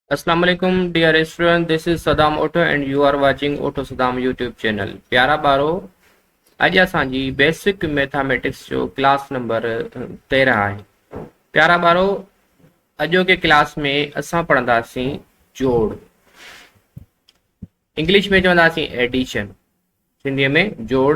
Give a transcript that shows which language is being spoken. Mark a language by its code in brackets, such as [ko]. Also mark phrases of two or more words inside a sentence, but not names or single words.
[ar] السلام عليكم [en] dear student, this is Saddam Auto and you are watching Auto Saddam YouTube channel. [sd] प्यारा ॿारो, अॼु असांजी [en] basic mathematics [sd] जो [en] class number [sd] 13 आहे। प्यारा ॿारो, अॼोके क्लास में असां पढ़ंदासीं जोड़। इंग्लिश में चवंदासीं एडिशन, सिंधीअ में जोड़।